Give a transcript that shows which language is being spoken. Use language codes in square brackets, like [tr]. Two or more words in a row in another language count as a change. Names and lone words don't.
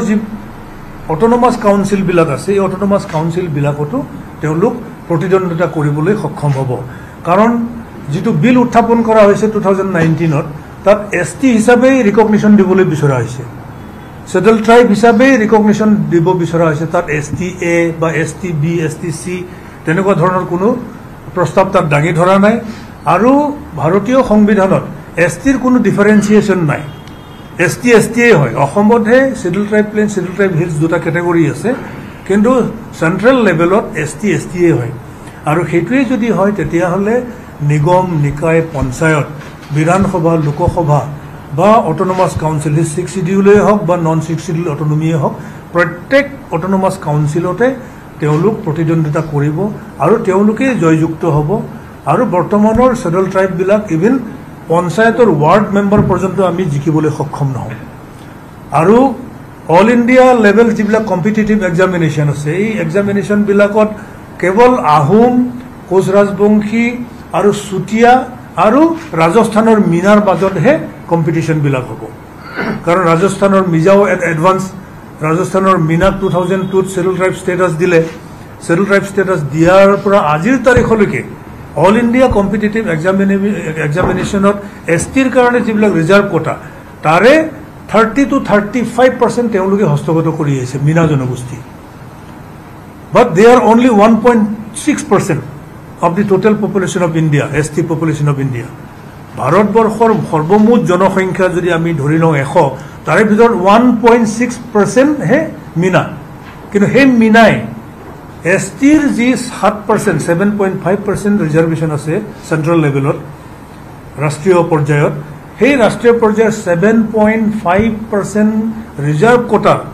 [as] যি [en] autonomous council [as] বিলাক আছে এই [en] autonomous council [as] বিলাকতো তেওঁলোক প্ৰতিদ্বন্দ্বিতা কৰিবলৈ সক্ষম হ'ব কাৰণ যেটো বিল উত্থাপন কৰা হৈছে 2019 ত তাত এছটি হিচাপে ৰিকগনিশ্যন দিবলৈ বিচৰা হৈছে [en] Schedule Tribe [as] हिसाबे रिकग्निशन দিব বিচৰা হৈছে তাত [en] ST A [as] বা [en] ST B ST C [as] তেনেকুৱা ধৰণৰ কোনো প্ৰস্তাৱ তাত দাঙি ধৰা নাই আৰু ভাৰতীয় সংবিধানত এছটিৰ কোনো ডিফাৰেন্সিয়েচন নাই [en] ST ST [as] হয় অসমতহে [en] Schedule Tribe Plain Schedule Tribe Hills [as] দুটা ক্যাটাগরি আছে কিন্তু [en] central level ST ST [as] হয় আৰু হেতুৱে যদি হয় তেতিয়া হলে নিগম নিকায় পঞ্চায়ত বিধানসভা লোকসভা বা [en] autonomous council [as] 6 শিডিউলে হোক বা [en] non 6 schedule autonomy [as] হোক প্ৰত্যেক [en] autonomous council [as] তেওঁলোক প্ৰতিদ্বন্দ্বিতা কৰিব আৰু তেওঁলোকে জয়যুক্ত হ'ব আৰু বৰ্তমানৰ शेड्यूल ट्राइब বিলাক ইভেন পঞ্চায়তৰ [en] ward member [as] পর্যন্ত আমি জিকিবলৈ সক্ষম নহওঁ আৰু [en] All India level [as] যিবিলাক [en] competitive examination [as] আছে এই এক্সামিনেশ্যনবিলাকত কেৱল আহোম কোচ ৰাজবংশী আৰু চুতীয়া আৰু ৰাজস্থানৰ মিনাৰ মাজতহে কম্পিটিশ্যনবিলাক হ'ব কাৰণ ৰাজস্থানৰ মিজাও এডভান্স ৰাজস্থানৰ মিনাক 2002 [en] Schedule Tribe status [as] দিলে [en] Schedule Tribe status [as] দিয়াৰ পৰা আজিৰ তাৰিখলৈকে [en] All India competitive examination [as] এছটিৰ কাৰণে যিবিলাক [en] reserve quota [as] তাৰে 30 to 35% তেওঁলোকে হস্তগত কৰি আহিছে মিনা জনগোষ্ঠী [en] but they are only 1.6% of the total population of India, ST population of India. [as] ভাৰতবৰ্ষৰ সৰ্বমুঠ জনসংখ্যা যদি আমি ধৰি লওঁ 100 তাৰে ভিতৰত 1.6% হে মিনা কিন্তু সেই মিনাই এছটিৰ যি 7% 7.5% ৰিজাৰ্ভেশ্যন আছে [en] central level [as] ৰাষ্ট্ৰীয় পৰ্যায়ত সেই ৰাষ্ট্ৰীয় পৰ্যায়ৰ 7.5% [en] reserve quota